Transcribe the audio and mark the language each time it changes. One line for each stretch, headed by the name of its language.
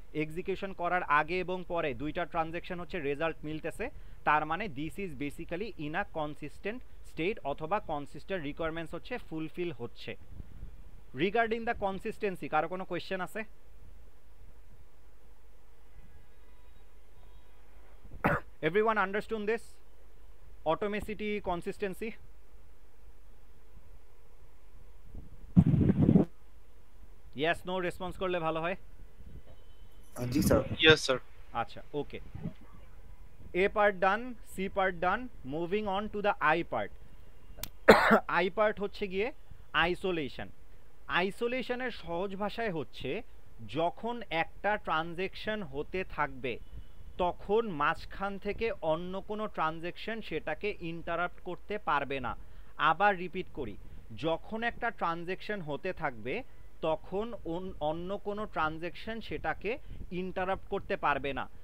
Bangla: Execution করার আগে এবং পরে দুইটা ট্রানজ্যাকশন হচ্ছে রেজাল্ট মিলতেছে, তার মানে
English: this is basically in a consistent state,
Bangla: অথবা কনসিস্টেন্ট রিকোয়ারমেন্টস হচ্ছে ফুলফিল হচ্ছে।
English: regarding the consistency
Bangla: কারো কোনো কোয়েশ্চেন আছে?
English: Everyone understood this? Automacity, consistency? Yes, no response
Bangla: করলে ভালো হয়। জি স্যার।
English: Yes sir.
Bangla: আচ্ছা, ওকে।
English: A part done, C part done, moving on to the I part.
Bangla: I part হচ্ছে গিয়ে আইসোলেশন। আইসোলেশনের সহজ ভাষায় হচ্ছে যখন একটা ট্রানজ্যাকশন হতে থাকবে তখন মাঝখান থেকে অন্য কোনো ট্রানজ্যাকশন সেটাকে ইন্টারাপ্ট করতে পারবে না। আবার রিপিট করি, যখন একটা ট্রানজ্যাকশন হতে থাকবে তখন অন্য কোনো ট্রানজ্যাকশন সেটাকে ইন্টারাপ্ট করতে পারবে না।